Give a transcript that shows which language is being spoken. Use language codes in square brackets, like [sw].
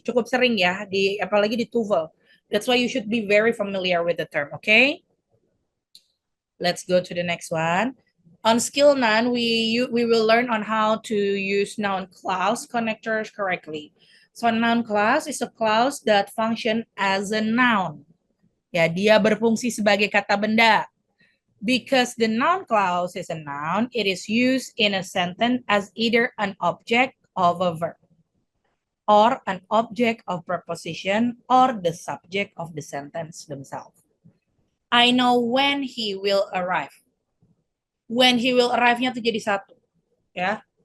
[id] Cukup sering ya, apalagi di TOEFL. [en] That's why you should be very familiar with the term, okay? Let's go to the next one. On skill 9, we will learn on how to use noun clause connectors correctly. So noun clause is a clause that function as a noun. [id] Ya, dia berfungsi sebagai kata benda. [en] Because the noun clause is a noun, it is used in a sentence as either an object of a verb or an object of preposition or the subject of the sentence themselves. I know when he will arrive. When he will arrive-nya [id] tuh jadi satu, ya.